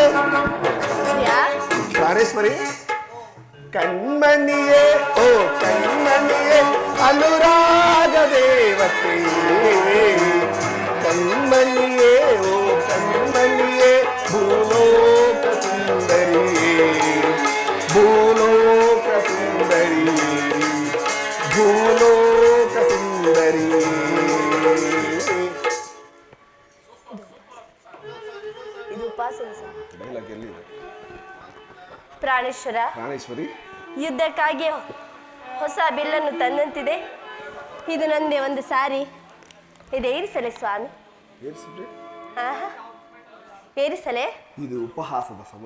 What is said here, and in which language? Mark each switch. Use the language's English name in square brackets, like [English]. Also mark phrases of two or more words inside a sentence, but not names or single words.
[Kannada] ಪ್ರಾಣೇಶ್ವರಿ, ಕಣ್ಮಣಿಯೇ ಓ ಕಣ್ಮಣಿಯೇ ಅನುರಾಗ ದೇವತೆಯೇ, ಕಣ್ಮಣಿಯೇ ಓ ಕಣ್ಮಣಿಯೇ ಭೂಲೋಕ ಸುಂದರಿಯೇ, ಭೂಲೋಕ ಸುಂದರಿಯೇ ಭೂಲೋಕ ಸುಂದರಿಯೇ. ಉಪವಾಸದ ಸಮಯ. ಡೈಲಾಗ್ ಎಲ್ಲಿದೆ? ಪ್ರಾಣೇಶ್ವರ, ಪ್ರಾಣೇಶ್ವರಿ, ಯುದ್ಧಕ್ಕಾಗಿ ಹೊಸ ಬಿಲ್ಲನ್ನು ತಂದಂತಿದೆ. ಇದು ನಂದೇ ಒಂದು ಸಾರಿ. ಇದೆ, ಏರಿಸಲೇ ಸ್ವಾಮಿ? ಏರಿಸಿದ್ರೆ ಆಹಾ, ಏರಿಸಲೇ? ಇದು ಉಪಹಾಸದ ಸಮಯ.